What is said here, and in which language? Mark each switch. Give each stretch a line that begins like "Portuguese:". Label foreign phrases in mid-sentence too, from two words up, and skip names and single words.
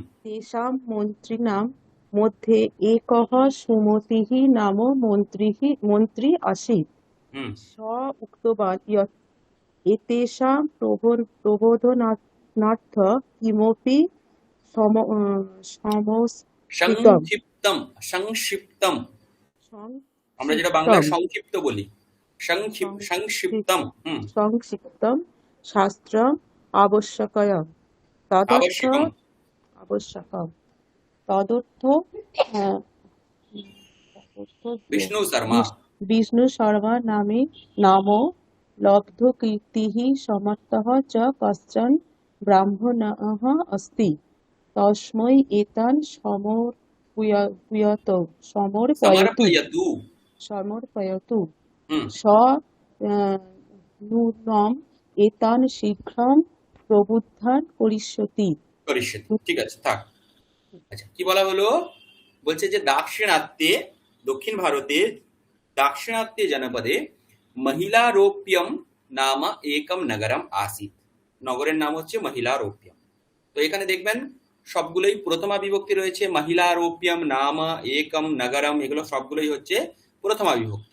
Sanskrit: तेषां मन्त्रिणां मध्ये एकः सुमतिः नाम मन्त्री आसीत् হুম स उक्तवान् यत् एतेषां प्रबोधनार्थं किमपि समस्कृतं সংক্ষিপ্তম সংক্ষিপ্তম
Bangla: আমরা যেটা বাংলায়
Sanskrit: সংক্ষিপ্তम्
Bangla: সংক্ষিপ্ত বলি সংক্ষিপ্তম হুম
Sanskrit: সংক্ষিপ্तं শাস্ত্রम् आवश्यकम् तदर्थ আবশ্যকম आवश्यकम् तदर्थ বিষ্ণু শর্মা विष्णु शर्मा नाम लब्धकीर्तिः समर्थः च कश्चन ब्राह्मणः अस्ति तस्मै एतान् समर्पयतु সমর্পয়তু समर्पयतु হুম स नूनम् एतान् शीघ्रं प्रबुद्धान् करिष्यति
Bangla: করিষ্যতি ঠিক আছে থাক। আচ্ছা কি বলা হলো, বলছে যে দাক্ষিণাত্যে দক্ষিণ ভারতে দাক্ষিণাত্যে জনপদে
Sanskrit: মহিলারোপ্যম নাম একম নগরম আসিত।
Bangla: নগরের নাম হচ্ছে মহিলারোপ্যম। তো এখানে দেখবেন সবগুলোই প্রথমা বিভক্তি রয়েছে,
Sanskrit: মহিলারোপ্যম নাম একম নগরম,
Bangla: এগুলো সবগুলোই হচ্ছে প্রথমা বিভক্তি।